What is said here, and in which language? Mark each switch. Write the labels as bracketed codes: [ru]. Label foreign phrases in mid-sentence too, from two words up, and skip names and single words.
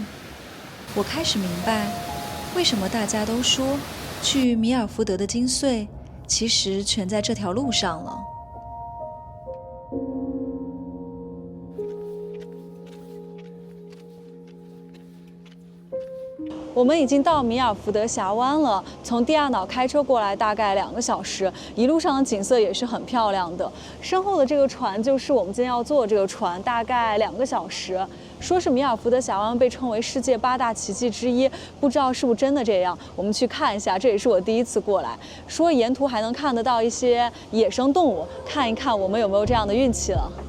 [zh] 我開始明白，為什麼大家都說去米爾福德的精髓，其實全在這條路上了。我們已經到米爾福德峽灣了，從蒂亞瑙開車過來大概2個小時，一路上的景色也是很漂亮的。身後的這個船就是我們今天要坐的這個船，大概2個小時。說是米爾福德峽灣被稱為世界8大奇蹟之一，不知道是不是真的這樣，我們去看一下。這也是我第一次過來，說沿途還能看得到一些野生動物，看一看我們有沒有這樣的運氣了。